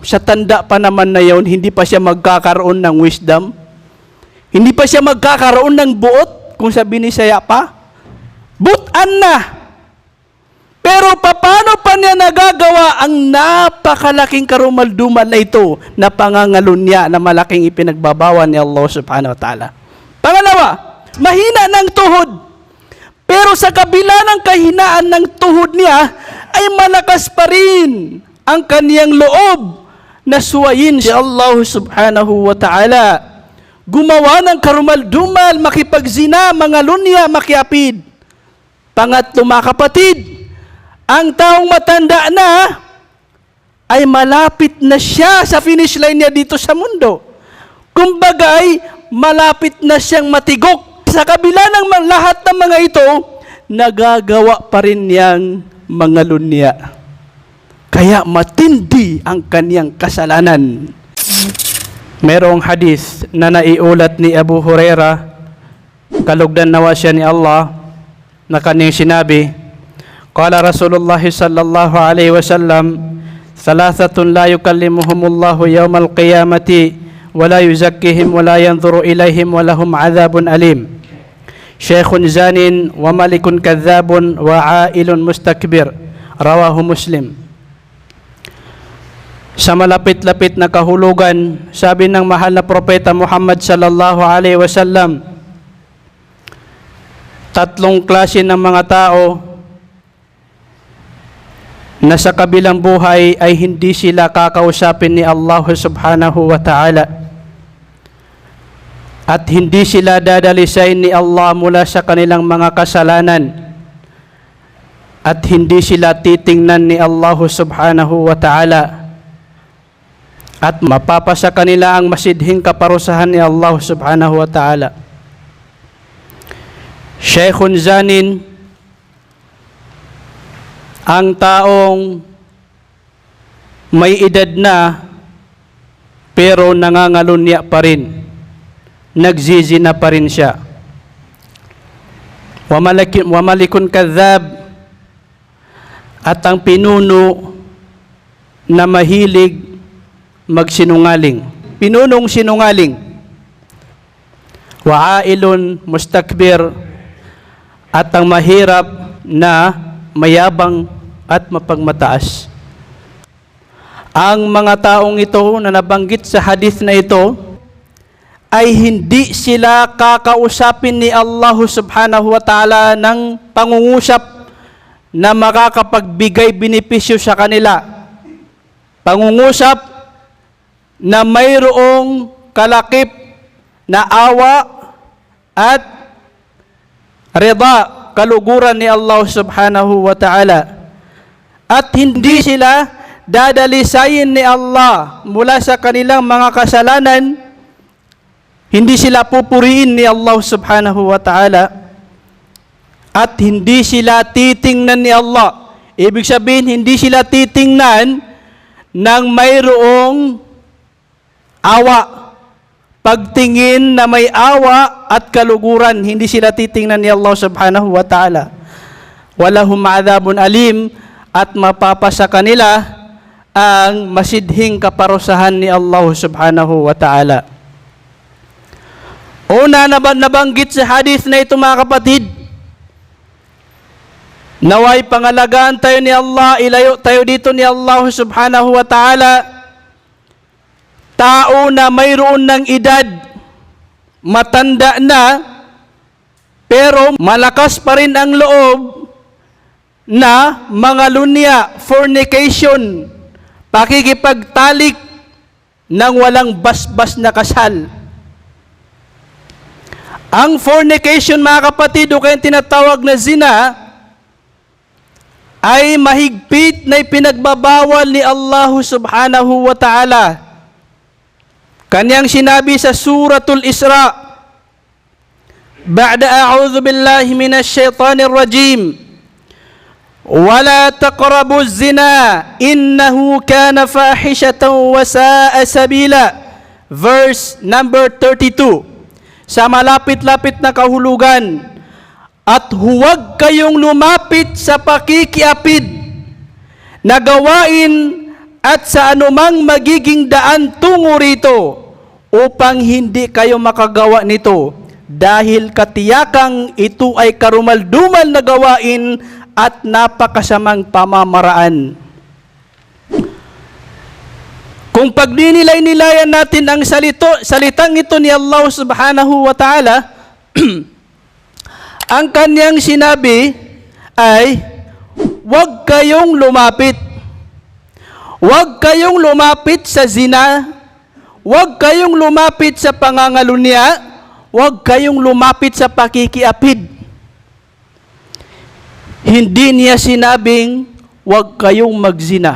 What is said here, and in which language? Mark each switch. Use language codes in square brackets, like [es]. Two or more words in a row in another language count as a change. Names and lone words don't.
[tl] Sa tanda pa naman na yun, hindi pa siya magkakaroon ng wisdom. Hindi pa siya magkakaroon ng buot, kung sabi ni Saya pa. Butan na. Pero paano pa niya nagagawa ang napakalaking karumalduman na ito na pangangalunya na malaking ipinagbabawan ni Allah [ar] سبحانه وتعالى? [tl] Pangalawa, mahina ng tuhod. Pero sa kabila ng kahinaan ng tuhod niya, ay malakas pa rin ang kaniyang loob na suwayin si Allah [ar] سبحانه وتعالى. [tl] Gumawa ng karumaldumal, makipagzina, mangalunya, makiapid. Pangatlo, mga kapatid, ang taong matanda na ay malapit na siya sa [en] finish line [tl] niya dito sa mundo. Kumbaga ay malapit na siyang matigok. Sa kabila ng lahat ng mga ito, nagagawa pa rin niyang mga lunya. Kaya matindi ang kaniyang kasalanan. Merong hadith na naiulat ni Abu Hurairah, kalugdan nawa siya ni Allah, na kaniyang sinabi, [ar] قال رسول الله صلى الله عليه وسلم ثلاثة لا يكلمهم الله يوم القيامة ولا يزكيهم ولا ينظر إليهم ولهم عذاب أليم. شيخ زان وملك كذاب وعائل مستكبر. رواه مسلم. [tl] Sa malapit-lapit na kahulugan, sabi ng mahal na propeta Muhammad [ar] صلى الله عليه وسلم, [tl] tatlong klase ng mga tao na sa kabilang buhay ay hindi sila kakausapin ni Allah [ar] سبحانه وتعالى [tl] at hindi sila dadalisain ni Allah mula sa kanilang mga kasalanan at hindi sila titingnan ni Allah [ar] سبحانه وتعالى [tl] at mapapasa kanila ang masidhing kaparusahan ni Allah [ar] سبحانه وتعالى. شيخ زان, [tl] ang taong may edad na pero nangangalunya pa rin, nagzizina pa rin siya. [ar] وملك كذاب, [tl] at ang pinuno na mahilig magsinungaling, pinunong sinungaling. [ar] وعائل مستكبر, [tl] at ang mahirap na mayabang at mapagmataas. Ang mga taong ito na nabanggit sa hadith na ito ay hindi sila kakausapin ni Allah [ar] سبحانه وتعالى [tl] ng pangungusap na makakapagbigay benepisyo sa kanila. Pangungusap na mayroong kalakip na awa at rida, kaluguran ni Allah [ar] سبحانه وتعالى. [tl] At hindi sila dadalisayin ni Allah mula sa kanilang mga kasalanan, hindi sila pupuriin ni Allah [ar] سبحانه وتعالى, [tl] at hindi sila titingnan ni Allah. Ibig sabihin, hindi sila titingnan ng mayroong awa. Pagtingin na may awa at kaluguran, hindi sila titingnan ni Allah [ar] سبحانه وتعالى. ولهم عذاب أليم, [tl] at mapapasa kanila ang masidhing kaparusahan ni Allah [ar] سبحانه وتعالى. [tl] Una nabanggit sa hadith na ito, mga kapatid, naway pangalagaan tayo ni Allah, ilayo tayo dito ni Allah [ar] سبحانه وتعالى. [tl] Tao na mayroon ng edad, matanda na, pero malakas pa rin ang loob na mga lunya, fornication, pakikipagtalik ng walang basbas na kasal. Ang fornication, mga kapatid, o kaya tinatawag na zina, ay mahigpit na ipinagbabawal ni Allah [ar] سبحانه وتعالى. [tl] Kanyang sinabi sa [ar] سورة الإسراء بعد أعوذ بالله من الشيطان الرجيم ولا تقربوا الزنا إنه كان فاحشة وساء سبيلا. [en] Verse number 32. [tl] Sa malapit-lapit na kahulugan, at huwag kayong lumapit sa pakikiapid na gawain at sa anumang magiging daan tungo rito upang hindi kayo makagawa nito dahil katiyakang ito ay karumaldumal na gawain at napakasamang pamamaraan. Kung pagninilay-nilayan natin ang salitang ito ni Allah [ar] سبحانه وتعالى, [tl] ang kanyang sinabi ay, huwag kayong lumapit. Huwag kayong lumapit sa zina. Huwag kayong lumapit sa pangangalunya. Huwag kayong lumapit sa pakikiapid. Hindi niya sinabing, huwag kayong magzina.